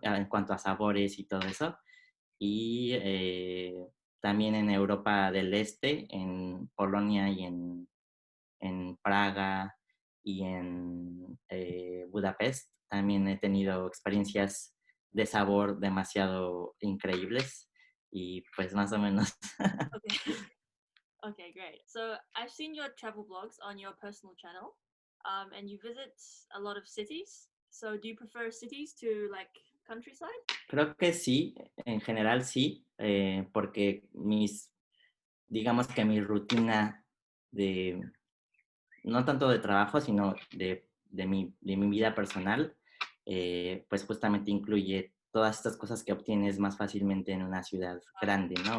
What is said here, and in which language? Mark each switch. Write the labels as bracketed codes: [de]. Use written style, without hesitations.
[es] En cuanto a sabores y todo eso. Y también en Europa del Este, en Polonia y en Praga y en Budapest, también he tenido experiencias de sabor demasiado increíbles y pues más o menos. [en] Okay. Okay, great. So I've seen your travel blogs on your personal channel, and you visit a lot of cities. So do you prefer cities to like countryside? [es] Creo que sí, en general sí, porque digamos que mi rutina de, no tanto de trabajo, sino de mi vida personal, pues justamente incluye todas estas cosas que obtienes más fácilmente en una ciudad grande, ¿no?